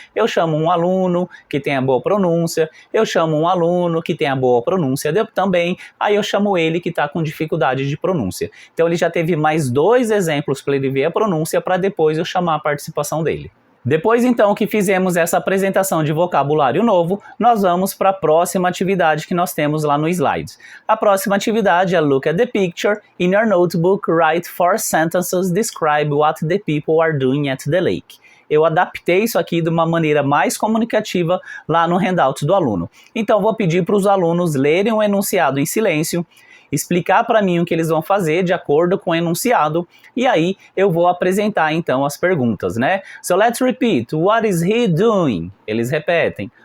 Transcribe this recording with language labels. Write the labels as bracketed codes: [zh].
[pt] Eu chamo um aluno que tem a boa pronúncia, eu chamo um aluno que tem a boa pronúncia também, aí eu chamo ele que está com dificuldade de pronúncia. Então ele já teve mais 2 exemplos para ele ver a pronúncia, para depois eu chamar a participação dele. Depois então que fizemos essa apresentação de vocabulário novo, nós vamos para a próxima atividade que nós temos lá no slide. A próxima atividade é [en] Look at the picture. In your notebook, write 4 sentences, describe what the people are doing at the lake. [pt] Eu adaptei isso aqui de uma maneira mais comunicativa lá no handout do aluno. Então vou pedir para os alunos lerem o enunciado em silêncio, explicar para mim o que eles vão fazer de acordo com o enunciado, e aí eu vou apresentar então as perguntas, né? [en] So let's repeat. What is he doing? [pt] Eles repetem.